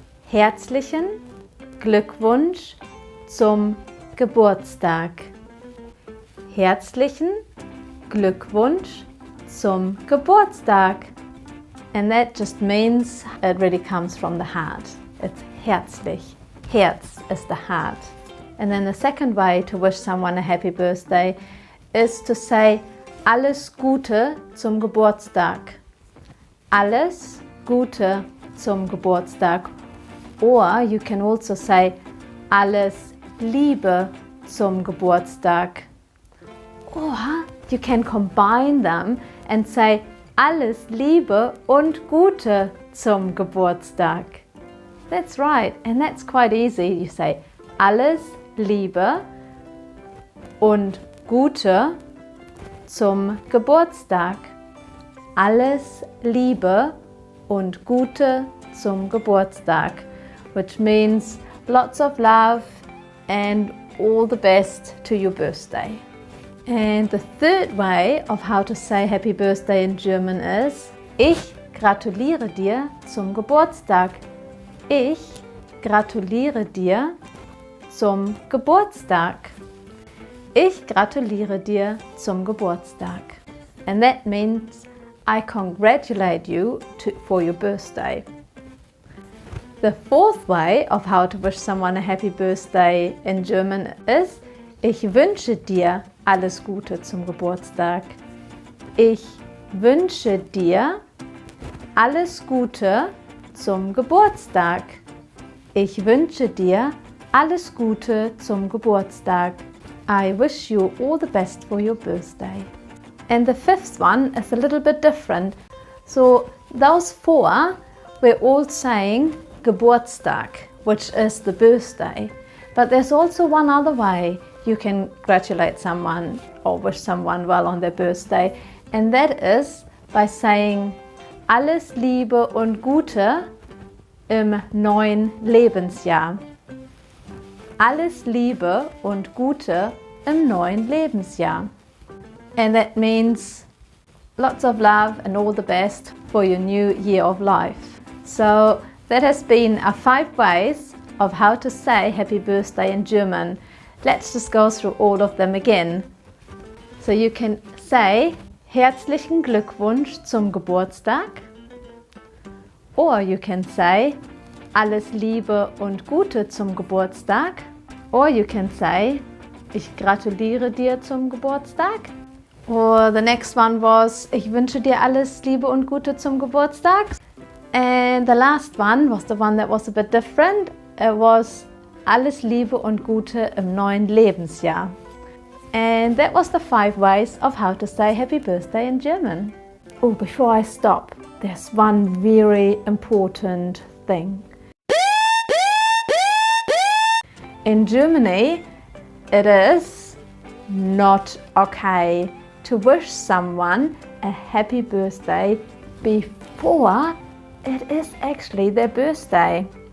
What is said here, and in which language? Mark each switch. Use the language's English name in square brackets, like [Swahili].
[German] Herzlichen Glückwunsch zum Geburtstag. Herzlichen Glückwunsch zum Geburtstag. [English] And that just means it really comes from the heart. It's herzlich. Herz is the heart. And then the second way to wish someone a happy birthday is to say [German] alles Gute zum Geburtstag. Alles Gute zum Geburtstag. [English] Or you can also say [German] alles Liebe zum Geburtstag. [English] Or you can combine them and say [German] alles Liebe und Gute zum Geburtstag. [English] That's right, and that's quite easy. You say [German] alles Liebe und Gute zum Geburtstag. Alles Liebe und Gute zum Geburtstag, [English] which means lots of love and all the best to your birthday. And the third way of how to say happy birthday in German is [German] Ich gratuliere dir zum Geburtstag. Ich gratuliere dir zum Geburtstag. Ich gratuliere dir zum Geburtstag. [English] And that means I congratulate you for your birthday. The fourth way of how to wish someone a happy birthday in German is [German] Ich wünsche dir alles Gute zum Geburtstag. Ich wünsche dir alles Gute zum Geburtstag. Ich wünsche dir alles Gute zum Geburtstag. [English] I wish you all the best for your birthday. And the fifth one is a little bit different. So those 4, we're all saying Geburtstag, which is the birthday. But there's also one other way you can congratulate someone or wish someone well on their birthday, and that is by saying [German] Alles Liebe und Gute im neuen Lebensjahr. Alles Liebe und Gute im neuen Lebensjahr. [English] And that means lots of love and all the best for your new year of life. So that has been our 5 ways of how to say happy birthday in German. Let's just go through all of them again. So you can say [German] Herzlichen Glückwunsch zum Geburtstag. [English] Or you can say [German] Alles Liebe und Gute zum Geburtstag. [English] Or you can say [German] Ich gratuliere dir zum Geburtstag. [English] Or the next one was [German] Ich wünsche dir alles Liebe und Gute zum Geburtstag. [English] And the last one was the one that was a bit different. It was [German] Alles Liebe und Gute im neuen Lebensjahr. [English] And that was the 5 ways of how to say happy birthday in German. Oh, before I stop, there's one very important thing. In Germany, it is not okay to wish someone a happy birthday before it is actually their birthday.